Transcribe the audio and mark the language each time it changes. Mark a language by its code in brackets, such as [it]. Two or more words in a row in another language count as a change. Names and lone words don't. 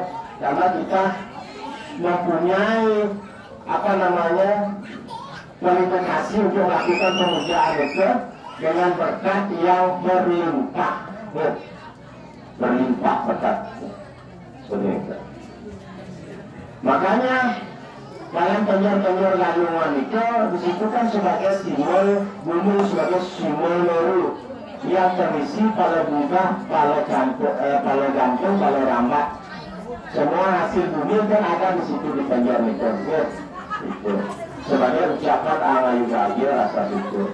[id] Karena kita mempunyai kualifikasi untuk melakukan pemujaan itu dengan berkat yang berlimpah, ya. Berlimpah berkat. Makanya dalam penyor-penyor Galungan itu disebutkan sebagai simbol bumi, sebagai simbol leru yang terisi pada bunga, pada gantung, pada rambat. Semua hasil bumi kan ada di situ di penyor itu. Itu sebagai ucapan [ban] Angayu Bahagia [id] rasa syukur.